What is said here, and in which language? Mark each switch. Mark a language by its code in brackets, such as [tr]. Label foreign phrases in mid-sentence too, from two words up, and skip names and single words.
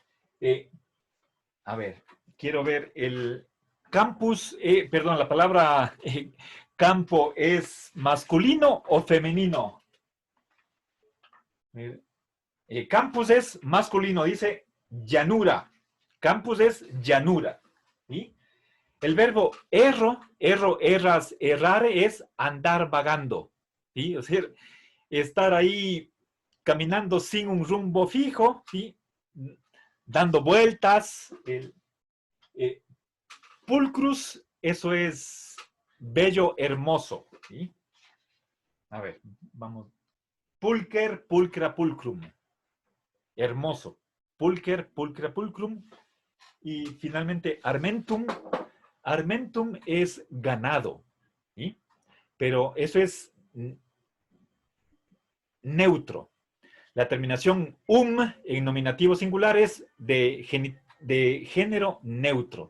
[es] A ver, quiero ver el campus, perdón, la palabra campo es masculino o femenino. Campus es masculino, dice llanura. Campus es llanura. ¿Sí? El verbo [la] erras, errare [es] es andar vagando. ¿Sí? O sea, estar ahí caminando sin un rumbo fijo, ¿sí? Dando vueltas. Pulcrus, eso es bello, hermoso. ¿Sí? A ver, vamos. [la] Pulcher, pulcra, pulcrum. [es] Hermoso. [la] Pulcher, pulcra, pulcrum. [es] Y finalmente, armentum. Armentum es ganado. ¿Sí? Pero eso es neutro. La terminación en nominativo singular es de género neutro.